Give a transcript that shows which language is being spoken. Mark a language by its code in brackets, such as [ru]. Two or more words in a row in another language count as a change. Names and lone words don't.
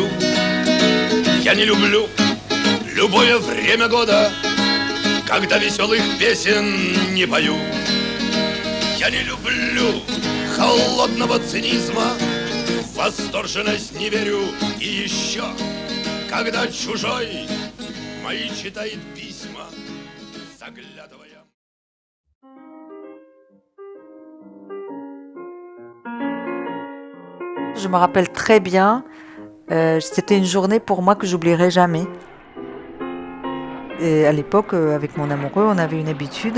[ru] Я не люблю любое время года, когда веселых песен не пою. Я не люблю холодного цинизма, в восторженность не верю. И еще, когда чужой мои читает письма, заглядывая. [fr] Je me rappelle très bien, c'était une journée pour moi que j'oublierai jamais. Et à l'époque, avec mon amoureux, on avait une habitude.